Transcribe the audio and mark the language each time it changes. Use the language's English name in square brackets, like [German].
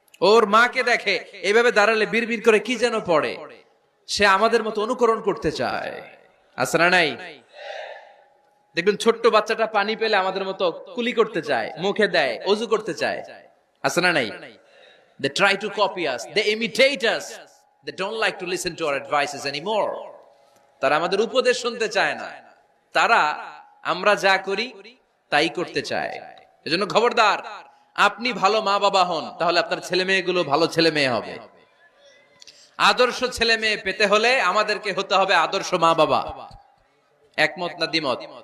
[Bangla] ওর মাকে দেখে এইভাবে দাঁড়ালে বিড়বিড় করে কি যেন পড়ে। সে আমাদের মতো অনুকরণ করতে চায়, আছে না নাই? দেখবেন ছোট্ট বাচ্চাটা পানি পেলে আমাদের মতো কুলি করতে চায়, মুখে দেয়, ওযু করতে চায়, আছে না নাই? [English] They try to copy us, they imitate us, they don't like to listen to our advices anymore. [Bangla] তারা আমাদের উপদেশ শুনতে চায় না, তারা আমরা যা করি তাই করতে চায়। এজন্য খবরদার, আপনি ভালো মা বাবা হন, তাহলে আপনার ছেলে মেয়েগুলো ভালো ছেলে মেয়ে হবে। আদর্শ ছেলে মেয়ে পেতে হলে আমাদেরকে হতে হবে আদর্শ মা বাবা। একমত না দ্বিমত?